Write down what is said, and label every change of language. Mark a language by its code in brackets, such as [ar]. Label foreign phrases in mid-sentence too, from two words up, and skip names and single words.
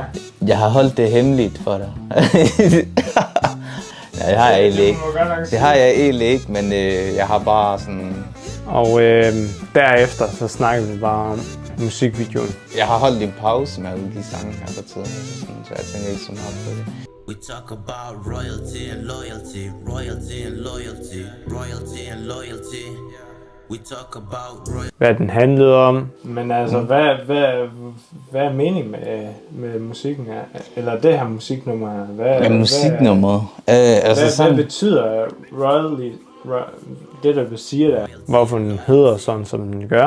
[da] Jeg har holdt det hemmeligt for dig. Nej, det har jeg egentlig ikke. Det har jeg egentlig ikke, men jeg har bare sådan... Og derefter så snakker vi bare om musikvideoen. Jeg har holdt en pause med alle de sange her på tiden, så jeg tænker ikke så meget på det. [en] We talk about royalty and loyalty, royalty and loyalty, royalty and loyalty. We talk about royalty. [da] Hvad den handlede om. Men altså, hvad er meningen med musikken her? Eller det her musiknummer her? Musiknummeret? Hvad betyder royalty? Det der vil sige der. Hvorfor den hedder sådan, som den gør?